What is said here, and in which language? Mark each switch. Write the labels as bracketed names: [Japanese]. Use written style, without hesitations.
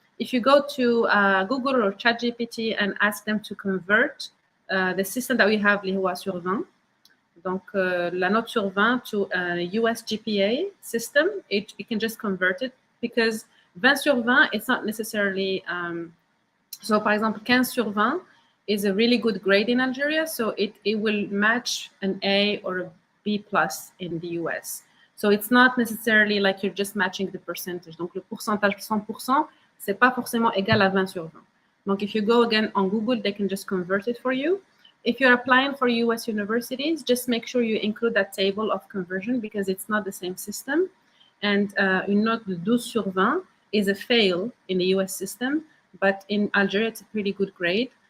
[English] If you go to Google or ChatGPT and ask them to convert the system that we have, [Arabic] اللي هو [French] sur 20, donc la note sur 20 [English] to US GPA system, you can just convert it, because [French] 20 sur 20, [English] it's not necessarily, so [French] par exemple 15 sur 20 [English] is a really good grade in Algeria, so it will match an A or a B plus in the US. So it's not necessarily like you're just matching the percentage. [French] Donc le pourcentage 100%, c'est pas forcément égal à 20 sur 20. [English] Donc if you go again on Google, they can just convert it for you. If you're applying for US universities, just make sure you include that table of conversion, because it's not the same system. And [French] une note de 12 sur 20 [English] is a fail in the US system, but in Algeria, it's a pretty good grade.